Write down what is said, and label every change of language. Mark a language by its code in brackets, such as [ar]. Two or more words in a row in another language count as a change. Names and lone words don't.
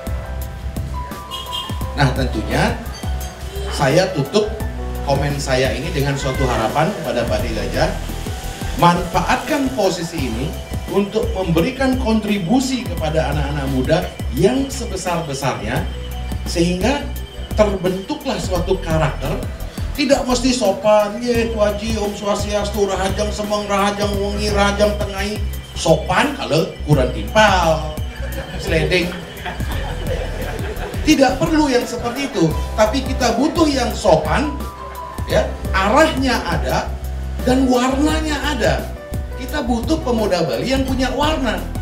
[id] Nah, tentunya saya tutup komen saya ini dengan suatu harapan kepada Pak D. Gajah. Manfaatkan posisi ini untuk memberikan kontribusi kepada anak-anak muda yang sebesar-besarnya, sehingga terbentuklah suatu karakter. Tidak mesti sopan, [ban] ye tuaji, om swastiastu, rahajang semeng, rahajang wengi, rahajang tengai. [id] Sopan kalau kurang timpal, sliding. Tidak perlu yang seperti itu, tapi kita butuh yang sopan, ya, arahnya ada dan warnanya ada. Kita butuh pemuda Bali yang punya warna.